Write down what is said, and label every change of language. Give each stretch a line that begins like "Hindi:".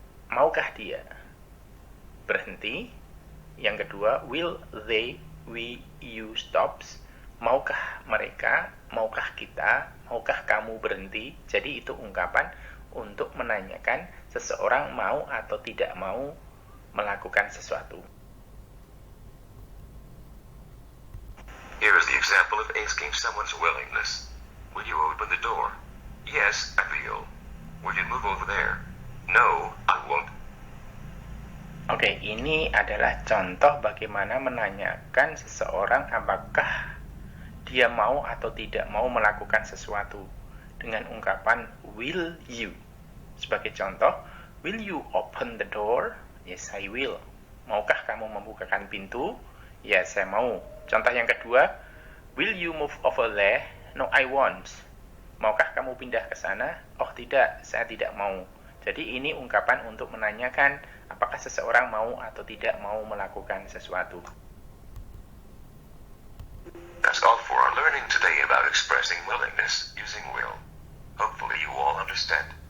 Indonesian: Maukah dia berhenti? Yang kedua,
English: will they, we, you, stops?
Indonesian: Maukah mereka, maukah kita, maukah kamu berhenti? Jadi itu ungkapan untuk menanyakan seseorang mau atau tidak mau melakukan sesuatu.
English: Here is the example of asking someone's willingness. Will you open the door? Yes, I will. Will you move over there? No, I won't.
Indonesian: Oke, ini adalah contoh bagaimana menanyakan seseorang apakah dia mau atau tidak mau melakukan sesuatu dengan ungkapan will you. Sebagai contoh,
English: will you open the door? Yes, I will.
Indonesian: Maukah kamu membukakan pintu? Yes, saya mau. Contoh yang kedua,
English: will you move over there? No, I won't.
Indonesian: Maukah kamu pindah ke sana? Oh tidak, saya tidak mau. Jadi ini ungkapan untuk menanyakan apakah seseorang mau atau tidak mau melakukan sesuatu.
English: That's all for our learning today about expressing willingness using will. Hopefully you all understand.